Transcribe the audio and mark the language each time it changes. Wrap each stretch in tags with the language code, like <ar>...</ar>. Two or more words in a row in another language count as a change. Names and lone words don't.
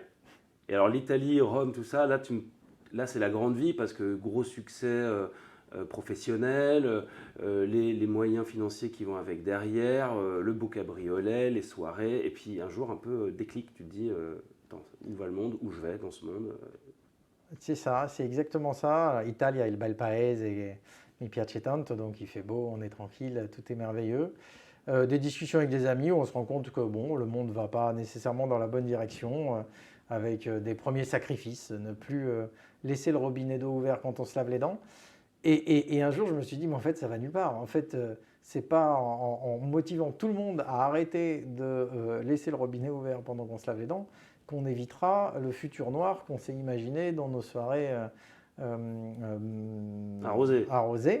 <fr>Et alors, l'Italie, Rome, tout ça, là, c'est la grande vie parce que gros succès professionnel, les moyens financiers qui vont avec derrière, le beau cabriolet, les soirées, et puis un jour un peu déclic, tu te dis où va le monde, où je vais dans ce monde. C'est ça, c'est exactement ça.</fr> <it>Italia, il bel paese e mi piace tanto,</it> <fr>donc il fait beau, on est tranquille, tout est merveilleux. Des discussions avec des amis où on se rend compte que le monde ne va pas nécessairement dans la bonne direction, avec des premiers sacrifices, ne plus laisser le robinet d'eau ouvert quand on se lave les dents. Et un jour, je me suis dit, mais en fait, ça va nulle part. En fait, c'est pas en motivant tout le monde à arrêter de laisser le robinet ouvert pendant qu'on se lave les dents qu'on évitera le futur noir qu'on s'est imaginé dans nos soirées arrosées.</fr>